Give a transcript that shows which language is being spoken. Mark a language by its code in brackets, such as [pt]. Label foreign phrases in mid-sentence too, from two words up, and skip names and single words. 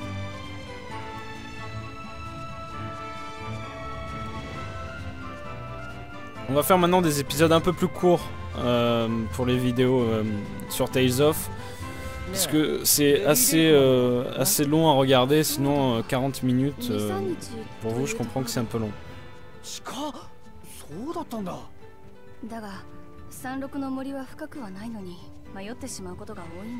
[fr] On va faire maintenant des épisodes un peu plus courts pour les vidéos sur Tales of. Parce que c'est assez long à regarder, sinon 40 minutes, pour vous je comprends que c'est un peu long. [ja] だが山麓の森は深くはないのに迷ってしまうことが多いんだ。